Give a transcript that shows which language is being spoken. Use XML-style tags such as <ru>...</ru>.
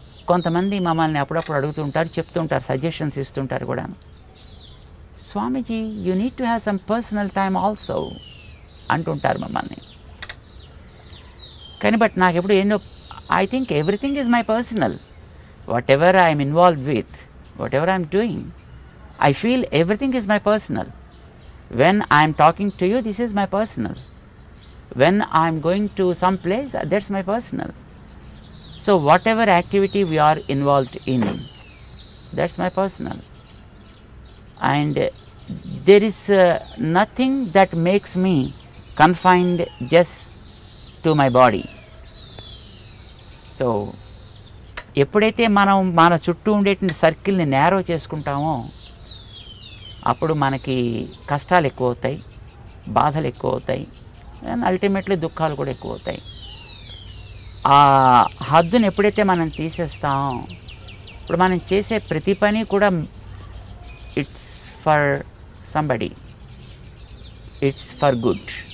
<te>కొంతమంది మమ్మల్ని అప్పుడప్పుడు అడుగుతుంటారు, చెప్తుంటారు, సజెషన్స్ ఇస్తుంటారు కూడా.</te> <en>Swamiji, you need to have some personal time also</en> <te>అంటుంటారు మమ్మల్ని.</te> <en>కానీ బట్</en> <te>నాకు ఎప్పుడు ఏంటో,</te> <en>I think everything is my personal. whatever I am involved with, whatever I am doing, I feel everything is my personal. When I am talking to you, this is my personal. When I am going to some place, that's my personal. So whatever activity we are involved in, that's my personal. And there is nothing that makes me confined just to my body.</en> <te>So ఎప్పుడైతే మనం మన చుట్టూ ఉండేటువంటి సర్కిల్ని narrow చేసుకుంటామో అప్పుడు మనకి కష్టాలు ఎక్కువ అవుతాయి, బాధలు ఎక్కువ అవుతాయి, అండ్ అల్టిమేట్లీ దుఃఖాలు కూడా ఎక్కువ అవుతాయి. ఆ హద్దును ఎప్పుడైతే మనం తీసేస్తామో ఇప్పుడు మనం చేసే ప్రతి పని కూడా</te> <en>It's for somebody, it's for good.</en>